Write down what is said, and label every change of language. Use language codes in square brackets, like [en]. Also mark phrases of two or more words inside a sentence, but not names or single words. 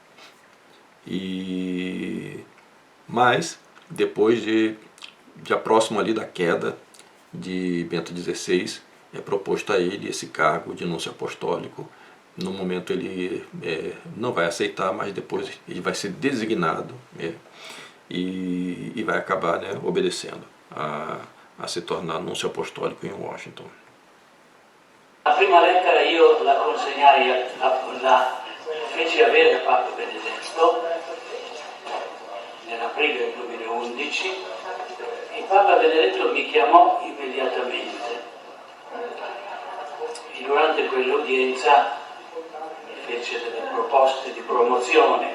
[pt] Mas, depois já próximo ali da queda de Bento XVI, é proposto a ele esse cargo de núncio apostólico. No momento ele não vai aceitar, mas depois ele vai ser designado, e vai acabar, né, obedecendo a se tornar núncio apostólico em Washington. [it] la prima lettera io la consegnai, la feci avere a Papa Benedetto nell'aprile del 2011 e Papa Benedetto mi chiamò immediatamente e durante quell'udienza mi fece delle proposte di promozione